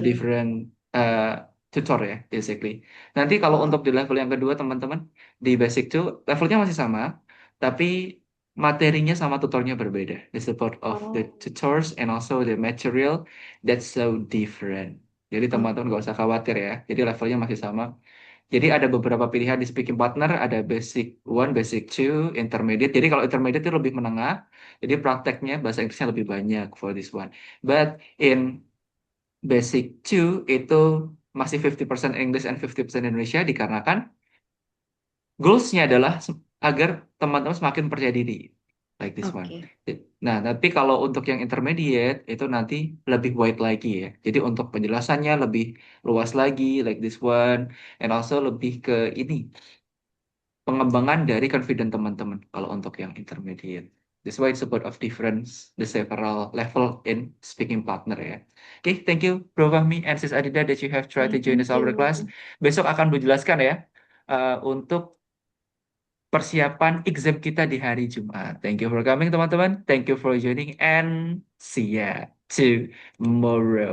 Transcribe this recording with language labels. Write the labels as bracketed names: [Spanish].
[English] different tutor ya, basically. [Indonesian] Nanti kalau Oh, untuk di level yang kedua, teman-teman, di basic 2, levelnya masih sama, tapi materinya sama tutornya berbeda. [English] The support of the oh, tutors and also the material, that's so different. [Indonesian] Jadi teman-teman oke. nggak usah khawatir ya. Jadi levelnya masih sama. Jadi ada beberapa pilihan di speaking partner, ada basic one, basic two, intermediate. Jadi kalau intermediate itu lebih menengah, jadi prakteknya bahasa Inggrisnya lebih banyak [English] for this one. But in basic two [Indonesian] itu masih [English] 50% English and 50% Indonesia [Indonesian] dikarenakan goals-nya adalah agar teman-teman semakin percaya diri. [English] Like this one. [Indonesian] Oke. Nah, tapi kalau untuk yang intermediate itu nanti lebih wide lagi ya. Jadi untuk penjelasannya lebih luas lagi, [English] like this one. And also [Indonesian] lebih ke ini pengembangan dari confident teman-teman kalau untuk yang intermediate. [English] That's why it's about of difference, the several level in speaking partner ya. Okay, thank you Bro Fahmi and Sis Adida that you have tried to Okay, join thank us our class. you. [Indonesian] Besok akan berjelaskan ya untuk persiapan exam kita di hari Jumat. [English] Thank you for coming teman-teman. Thank you for joining and see ya tomorrow.